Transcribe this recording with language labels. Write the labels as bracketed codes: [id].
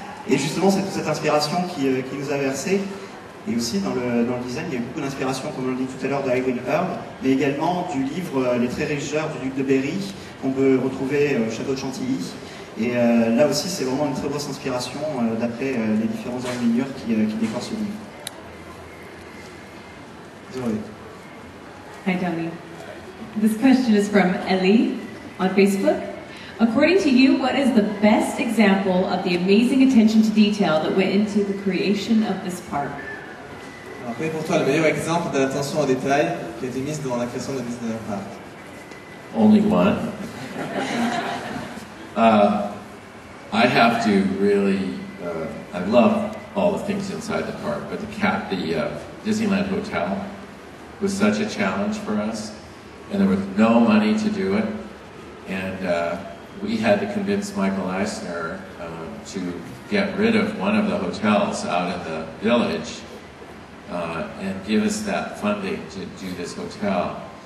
[fr] Et justement, c'est toute cette inspiration qui nous a versé. Et aussi dans le design, il y a eu beaucoup d'inspiration, comme on l'a dit tout à l'heure, de Ivan Earl, mais également du livre Les Traits Régisseurs du Duc de Berry, qu'on peut retrouver au château de Chantilly. Et là aussi, c'est vraiment une très grosse inspiration d'après les différents ingénieurs qui décorent ce livre. Désolé. [en] Hi, Tony. This question is from Ellie on Facebook. According to you, what is the best example of the amazing attention to detail that went into the creation of this park? [fr] Alors, quel est pour toi le meilleur exemple de l'attention au détail qui a été mise dans la création de Disneyland Park? [en] Only one. I have to really, I love all the things inside the park, but the Disneyland Hotel was such a challenge for us, and there was no money to do it, and we had to convince Michael Eisner to get rid of one of the hotels out in the village and give us that funding to do this hotel.